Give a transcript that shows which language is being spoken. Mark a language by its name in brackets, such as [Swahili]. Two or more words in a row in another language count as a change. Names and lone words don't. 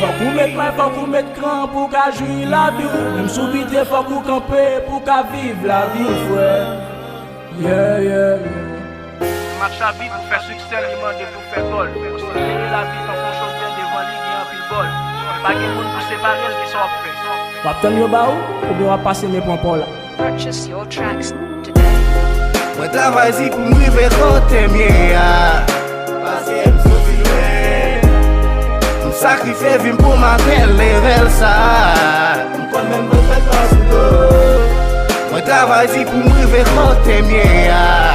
[Haitian Creole] Fòk ou mèt mwen, fòk ou mèt kran pou ka jwi la vi. Menm sou vide, fòk ou kanpe pou ka viv la vi, frè. [English] Yeah, yeah, yeah. [Haitian Creole] Match a bi pou fè siksè, li mande pou fè gòl. Pou se leve la vi, fòk ou chanpyon devan li, gen anpil bòl. Pa gen moun pou separe l ki sa w ap fè. W ap tann yo ba ou, ou byen w ap pase men pran pou la? [English] Purchase your tracks today. [Haitian Creole] Mwen travay si pou m rive kote m ye a. Paske m soti lwen. M sakrifye vi m pou m atèn levèl sa. M konn menm m fèt pa sou do. Mwen travay si pou m rive kote m ye a.